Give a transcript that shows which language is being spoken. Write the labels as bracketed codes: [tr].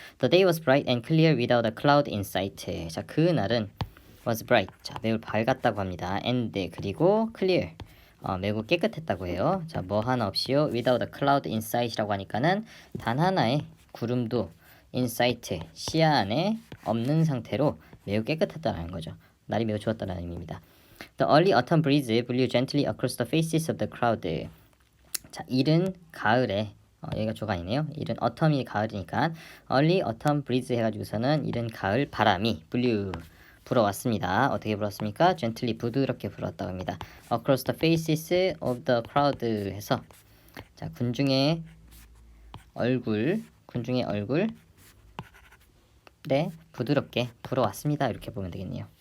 [en] The day was bright and clear without a cloud in sight. [ko] 자, 그 날은 [en] was bright, [ko] 자, 매우 밝았다고 합니다. and, 그리고 clear, 매우 깨끗했다고 해요. 자, 뭐 하나 없이요. [en] without a cloud in sight [ko] 이라고 하니까는 단 하나의 구름도 [en] in sight, [ko] 시야 안에 없는 상태로 매우 깨끗했다는 거죠. 날이 매우 좋았다는 의미입니다. [en] The early autumn breeze blew gently across the faces of the crowd. [ko] 자, 이른 가을에 여기가 조간이네요. 이른 autumn이 가을이니까 [en] early autumn breeze [ko] 해가지고서는 이른 가을 바람이 blew 불어왔습니다. 어떻게 불었습니까? gently 부드럽게 불었다고 합니다. [en] across the faces of the crowd [ko] 해서 자, 군중의 얼굴 네, 부드럽게 불어왔습니다. 이렇게 보면 되겠네요.